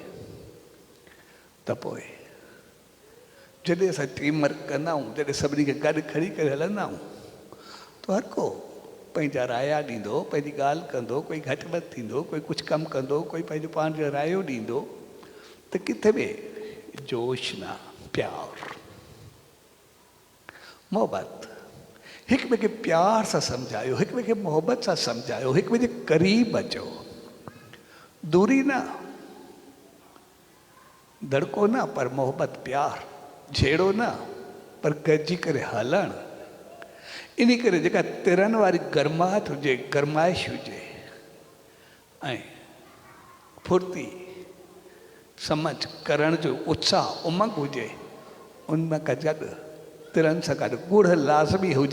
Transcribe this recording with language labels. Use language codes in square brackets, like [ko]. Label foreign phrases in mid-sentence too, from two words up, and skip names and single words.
[sd] त पोइ जॾहिं असां [en] team work [sd] कंदा आहियूं, जॾहिं सभिनी खे गॾु खणी करे हलंदा आहियूं, त हर को पंहिंजा राया ॾींदो, पंहिंजी ॻाल्हि कंदो, कोई घटि वधि थींदो, कोई कुझु कमु कंदो, कोई पंहिंजो पाण जो रायो ॾींदो, त किथे बि जोश न, प्यार, मोहबत, हिक ॿिए खे प्यार सां सम्झायो, हिक ॿिए खे मोहबत सां सम्झायो, हिक ॿिए जे क़रीब अचो, दूरी न, धड़को न, पर मोहबत प्यार, झेड़ो न, पर गॾिजी करे हलणु। इन करे जेका तिरनि वारी गर्माहट हुजे, गर्माइश हुजे, ऐं फुर्ती, समझ करण जो उत्साह, उमंग हुजे, उनमें का गॾु तिरनि सां गॾु गुड़ लाज़मी हुजे।